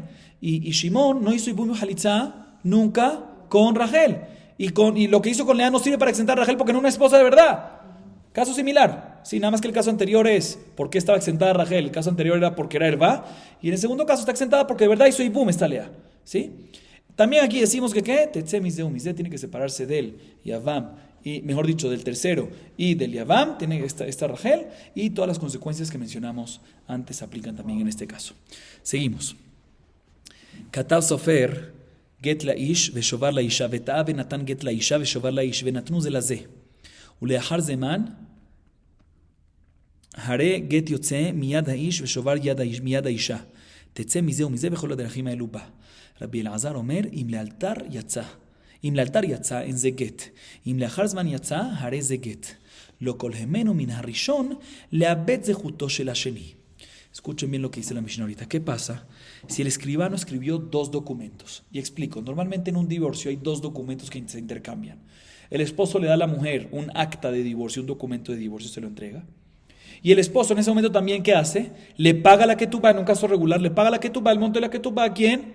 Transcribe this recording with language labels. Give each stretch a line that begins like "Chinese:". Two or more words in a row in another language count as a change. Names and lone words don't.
Spanish: Y Shimón no hizo ibum y halitzá nunca con Rachel. Y lo que hizo con Lea no sirve para exentar a Rachel porque no es una esposa de verdad. Caso similar. Sí, nada más que el caso anterior es ¿por qué estaba exentada Rachel? El caso anterior era porque era hervá. Y en el segundo caso está exentada porque de verdad hizo ibum esta Lea. ¿Sí? También aquí decimos que
Hebrew: תצא מזה ומזה
Spanish: tiene que separarse del Yavam, y mejor dicho, del tercero y del Yavam, tiene esta Rachel, y todas las consecuencias que mencionamos antes aplican también en este caso. Seguimos.
Hebrew: כתב סופר גט לאיש ושובר לאישה, וטעה ונתן גט לאישה ושובר לאיש, ונתנו זה לזה. ולאחר זמן, הרי גט יוצא מיד האיש ושובר מיד האישה. תצא מזה ומזה בכל הדרכים האלו בא. רבי אלעזר אומר, אם לאלתר יצא, אין זה גט. אם לאחר זמן יצא, הרי זה גט. לא כל המנו מן הראשון, לאבד זכותו של השני.
Spanish: Escuchen bien lo que dice la Mishnah ahorita. ¿Qué pasa si el escribano escribió dos documentos? Y explico, normalmente en un divorcio hay dos documentos que se intercambian. El esposo le da a la mujer un acta de divorcio, un documento de divorcio, se lo entrega. Y el esposo en ese momento también, ¿qué hace? Le paga la ketubá, en un caso regular, le paga la ketubá, el monto de la ketubá, ¿a quién?